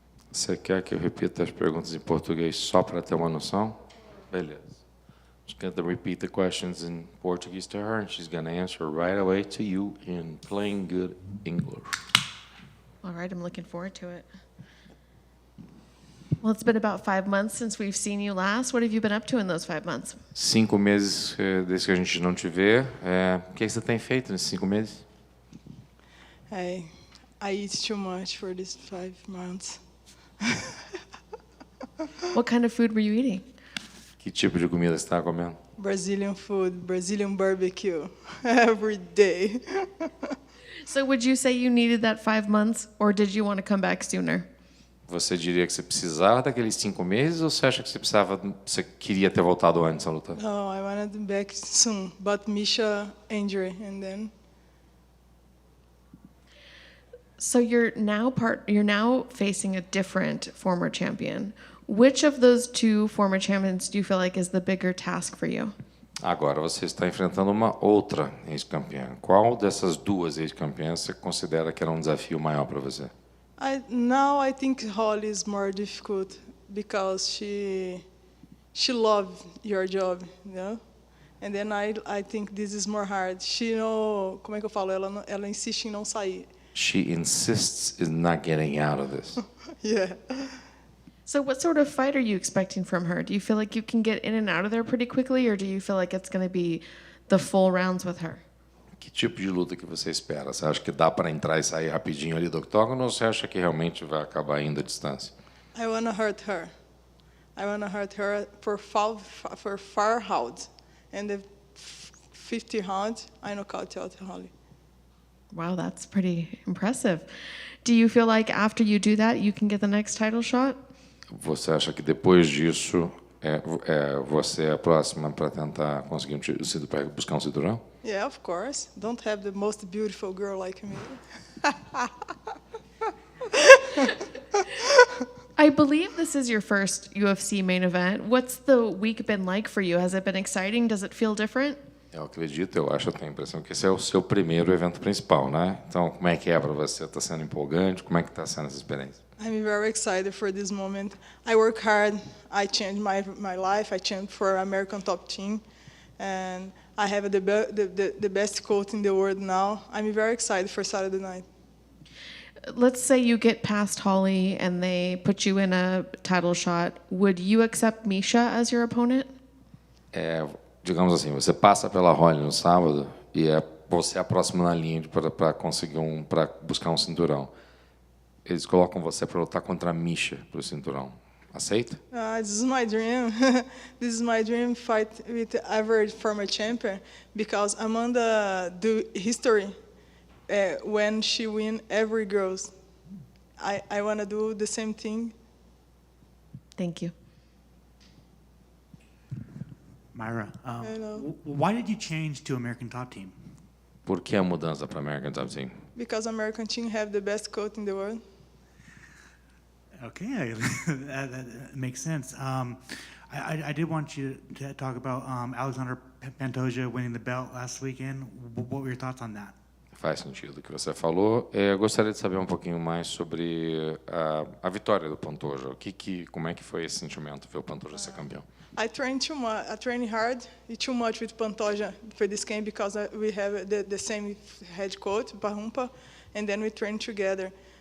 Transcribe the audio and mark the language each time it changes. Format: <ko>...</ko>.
<pt>Você quer que eu repita as perguntas em português só para ter uma noção? Beleza.</pt> <en>Just gonna repeat the questions in Portuguese to her, and she's gonna answer right away to you in plain good English. All right, I'm looking forward to it. Well, it's been about 5 months since we've seen you last. What have you been up to in those 5 months?</en> <pt>5 meses desde que a gente não te vê. O que você tem feito nesses 5 meses?</pt> <en>I eat too much for these 5 months. What kind of food were you eating?</en> <pt>Que tipo de comida você está comendo?</pt> <en>Brazilian food, Brazilian barbecue, every day. So would you say you needed that 5 months, or did you want to come back sooner?</en> <pt>Você diria que você precisava daqueles 5 meses ou você acha que você queria ter voltado antes a lutar?</pt> <en>No, I wanted back soon, but Misha injury, and then. So you're now facing a different former champion. Which of those 2 former champions do you feel like is the bigger task for you?</en> <pt>Agora você está enfrentando uma outra ex-campeã. Qual dessas 2 ex-campeãs você considera que era um desafio maior para você?</pt> <en>Now I think Holly is more difficult because she loves your job, you know? And then I think this is more hard.</en> <pt>Como é que eu falo? Ela insiste em não sair.</pt> <en>She insists in not getting out of this. Yeah. So what sort of fight are you expecting from her? Do you feel like you can get in and out of there pretty quickly, or do you feel like it's going to be the full rounds with her?</en> <pt>Que tipo de luta que você espera? Você acha que dá para entrar e sair rapidinho ali do octógono ou você acha que realmente vai acabar indo à distância?</pt> <en>I want to hurt her. I want to hurt her for 4 rounds. And the 50 round, I knock out Holly. Wow, that's pretty impressive. Do you feel like after you do that, you can get the next title shot?</en> <pt>Você acha que depois disso você é a próxima para tentar conseguir para buscar um cinturão?</pt> <en>Yeah, of course. Don't have the most beautiful girl like me. I believe this is your first UFC main event. What's the week been like for you? Has it been exciting? Does it feel different?</en> <pt>Eu acredito, eu tenho a impressão que esse é o seu primeiro evento principal, né? Então, como é que é para você? Está sendo empolgante? Como é que está sendo essa experiência?</pt> <en>I'm very excited for this moment. I work hard. I changed my life. I changed for American top team, and I have the best coach in the world now. I'm very excited for Saturday night. Let's say you get past Holly and they put you in a title shot. Would you accept Misha as your opponent?</en> <pt>Digamos assim, você passa pela Holly no sábado e você é a próxima na linha para conseguir para buscar um cinturão. Eles colocam você para lutar contra a Misha pro cinturão. Aceita?</pt> <en>This is my dream. This is my dream fight with every former champion because Amanda do history when she win every girls. I want to do the same thing. Thank you. Mayra, why did you change to American Top Team?</en> <pt>Por que a mudança para American Top Team?</pt> <en>Because American team have the best coach in the world. Okay, that makes sense. I did want you to talk about Alexander Pantoja winning the belt last weekend. What were your thoughts on that?</en> <pt>Faz sentido o que você falou. Eu gostaria de saber um pouquinho mais sobre a vitória do Pantoja. Como é que foi esse sentimento ver o Pantoja ser campeão?</pt> <en>I train too much. I train hard. Too much with Pantoja for this game because we have the same head coach, Barrumpa, and then we train together.</en>